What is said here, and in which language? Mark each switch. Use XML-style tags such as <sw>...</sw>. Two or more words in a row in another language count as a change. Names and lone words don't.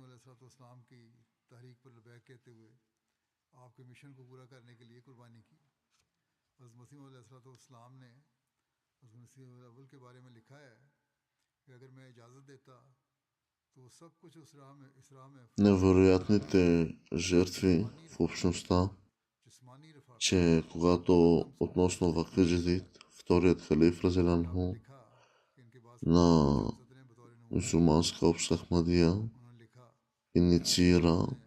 <ur>علیہ السلام کی تحریک پر لبیک کہتے ہوئے آپ کے مشن کو پورا کرنے کے لیے قربانی کی. حضرت مسیح علیہ السلام نے حضرت مسیح اول کے بارے میں لکھا ہے کہ اگر میں اجازت دیتا تو سب کچھ اس راہ میں</ur> <bg>Невероятните жертви в общността, че когато относно Вакф Джадид, вторият халиф разиланху на мюсюлманска общност Ахмадия инициира</bg>